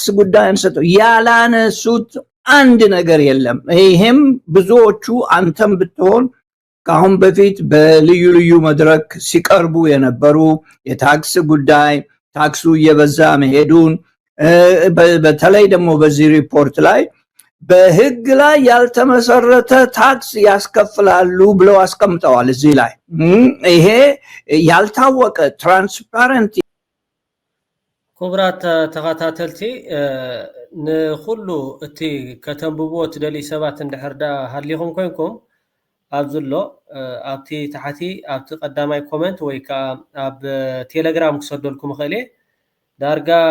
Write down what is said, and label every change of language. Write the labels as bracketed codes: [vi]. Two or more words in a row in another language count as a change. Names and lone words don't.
[am] ጉዳይ አንስተው ያላነሱት አንድ ነገር የለም። ይሄም ብዙዎቹ አንተም ብትሆን ከአሁን በፊት በልዩ ልዩ መድረክ ሲቀርቡ የነበሩ የታክስ ጉዳይ፣ ታክሱ እየበዛ መሄዱን፣ በተለይ ደግሞ በዚህ ሪፖርት ላይ በህግ ላይ ያልተመሰረተ ታክስ ያስከፍላሉ ብለው አስቀምጠዋል። እዚህ ላይ ይሄ ያልታወቀ ትራንስፓረንት [ti] ክቡራት ተኸታተልቲ ንኩሉ እቲ ከተንብቦ ትደልዩ ሰባት እንድሕርዳ ሃሊኹም ኮይንኩም ኣብዝሎ ኣብቲ ታሕቲ ኣብቲ ቀዳማይ ኮመንት ወይ ከዓ ኣብ ቴሌግራም ክሰደልኩም ክእለ ዳርጋ